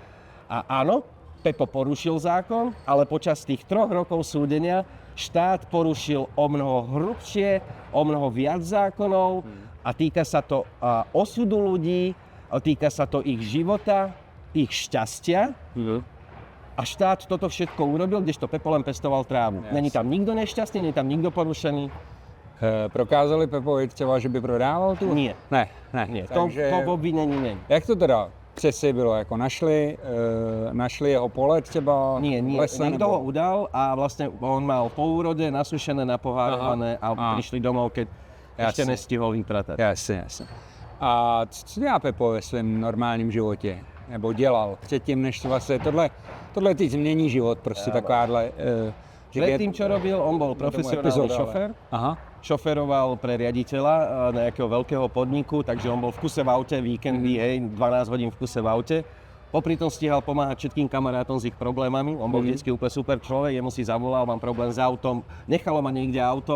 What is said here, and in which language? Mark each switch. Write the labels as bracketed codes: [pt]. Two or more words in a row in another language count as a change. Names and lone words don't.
[sk] A áno, Pepo porušil zákon, ale počas tých 3 rokov súdenia štát porušil o mnoho hrubšie, o mnoho viac zákonov a týka sa to osudu ľudí, týka sa to ich života, ich šťastia. A štát toto všetko urobil, kdežto Pepo len pestoval trávu. [cs] Není tam nikdo nešťastný, není tam nikdo porušený. Prokázali Pepovi třeba, že by prodával tu? [sk] Nie. [cs] Ne. Takže to v obvinení není. Jak to teda přesně bylo? Jako našli jeho pole třeba? [sk] Nie. Niekto ho udal a vlastne on mal po úrode nasušené, napohárované a prišli domov, keď ešte nestihol vypratať. [cs] Jasně. A co dělá Pepo ve svém normálním životě? Nebo dělal předtím, než vlastně tohle teď změní život, prostě takováhle... [sk] Predtým, čo robil, on bol profesionálny šofér. Šoferoval pre riaditeľa nejakého veľkého podniku, takže on bol v kuse v aute, víkendy, 12 hodín v kuse v aute. Popri tom stíhal pomáhať všetkým kamarátom s ich problémami. On bol vždycky úplne super človek, jemu si zavolal, mám problém s autom, nechalo ma niekde auto.